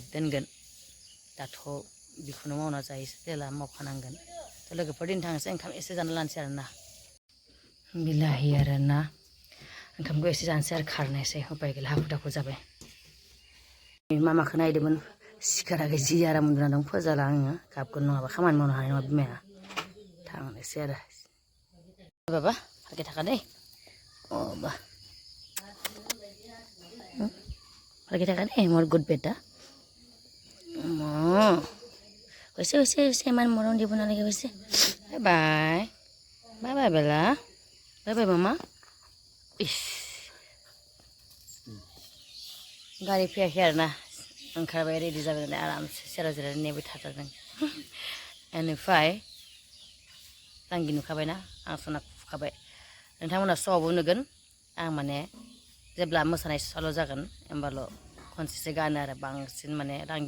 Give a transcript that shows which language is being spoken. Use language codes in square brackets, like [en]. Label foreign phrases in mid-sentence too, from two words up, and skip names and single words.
[brx] दोनगोन दाथ' बेखौनो मावना जायोसै जेला मावखानांगोन थ' लोगोफोर दिनै थांनोसै ओंखाम एसे जाना लानोसै आरोना बिलाहि आरोना ओंखामखौ एसे जानोसै आरो खारनोसै उपाय गैला हाखु दाखु जाबाय मामाखौ नायदोंमोन सिखाराखै जि आराम उन्दुना दं फोजाला आङो गाबगोन नङाबा खामानि मावनो हानाय नङा बिमाया थांनोसै आरो बाबा फारके थाखा दै अ फारके थाखा दै मोर गुड बेटा [as] হৈছে ইমান মৰম দিব নালাগে হৈছে বাই বাই বেলা বাই মামা ইস [brx] गारि फैयाखै आरोना ओंखारबाय रेडि जाबाय नालाय आरामसे सेराव जिरायनानै नेबाय थाथारदों बेनिफ्राय रांगि नुखाबायना आं सनाखौ फुखाबाय नोंथांमोना श'आवबो नुगोन आं माने जेब्ला मोसानाय सल' जागोन होमबाल' खनसेसो गानो आरो बांसिन माने रांगि